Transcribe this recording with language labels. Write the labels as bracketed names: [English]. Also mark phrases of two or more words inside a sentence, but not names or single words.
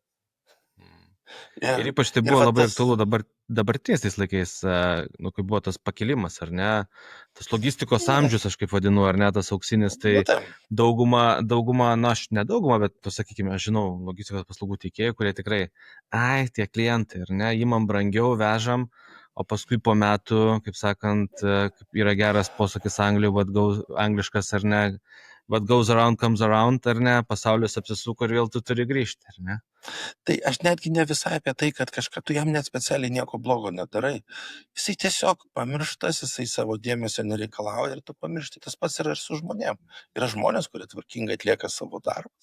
[Lithuanian] Ir ypač tai buvo labai aktualu dabartiniais tais laikais, kai buvo tas pakilimas, ar ne, tas logistikos amžius, aš kaip vadinu, ar ne, tas auksinis, tai dauguma, aš ne dauguma, bet pasakykime, aš žinau logistikos paslaugų teikėjų, kurie tikrai, tie klientai, ar ne, įmam brangiau, vežam, o paskui po metų, kaip sakant, yra geras posakis angliškas, ar ne, [English] what goes around comes around, [Lithuanian] ar ne, pasaulis apsisuko ir vėl tu turi grįžti, ar ne? Tai aš netgi ne visai apie tai, kad tu jam net specialiai nieko blogo nedarai. Jisai tiesiog pamirštas, jisai savo dėmesio nereikalauja ir tu pamiršti. Tas pats yra ir su žmonėm. Yra žmonės, kurie tvarkingai atlieka savo darbus.